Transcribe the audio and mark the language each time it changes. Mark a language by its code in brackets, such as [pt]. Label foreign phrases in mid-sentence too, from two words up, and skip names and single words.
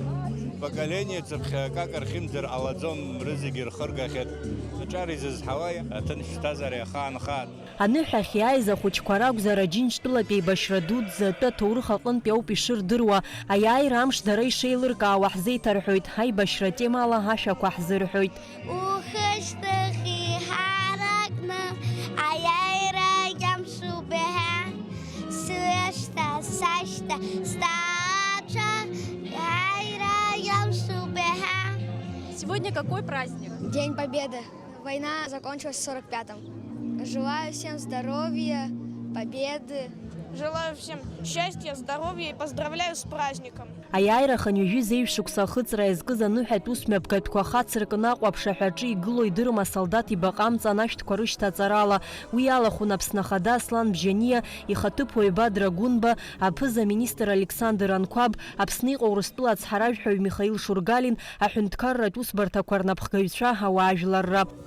[ab] Поколение цыԥхьа акакар хьымӡар ҟалаӡом рызегьы рхыргахьеит. Аҿар изызҳауа аҭынч ԥсҭазаара иахаанхаат. Аныҳәахь иааиз ахәыҷқәа ракәзар Аџьынџьтәылатәи еибашьра дуӡӡа атәы аҭоурых аҟынтәи ауп ишырдыруа. Аиааира амш дара ишеилыркаауа ҳзеиҭарҳәоит. Ҳаибашьра темала ҳашәақәа ҳзырҳәоит. [ru] Сегодня какой праздник? День Победы. Война закончилась в 45-м. Желаю всем здоровья, победы. Желаю всем счастья, здоровья и поздравляю с праздником. [ab] Аиааира хынҩажәи зеиҩшықәса ахыҵра иазкыз аныҳәатә усмҩаԥгатәқәа ахацыркны Аҟәаԥшь аҳәаҿы игылоу идырма асолдаҭ ибаҟа амца анашьҭқәа рышьҭаҵарала. Уи алахәын Аԥсны ахада Аслан Бжения, ихаҭыԥуаҩ Бадра Гунба, аԥыза министр Александр Анкваб, Аԥсны иҟоу Урыстәыла ацҳаражәҳәаҩ Михаил Шургалин, аҳәынҭқарратә усбарҭақәа рнапхгаҩцәа ауаажәларра.